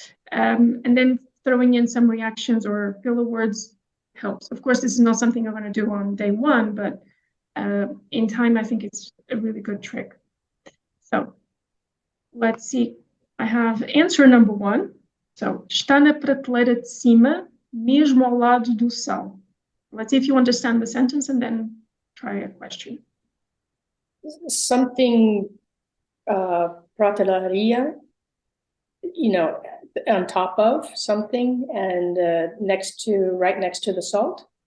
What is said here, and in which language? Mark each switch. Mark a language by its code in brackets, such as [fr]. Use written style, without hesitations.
[en] And then throwing in some reactions or filler words helps. Of course, this is not something I'm going to do on day one, but in time, I think it's a really good trick. So let's see. I have answer number one. [pt] So, está na prateleira de cima, mesmo ao lado do sal. [en] Let's see if you understand the sentence and then try a question. Something, prateleria, on top of something and right next to the salt.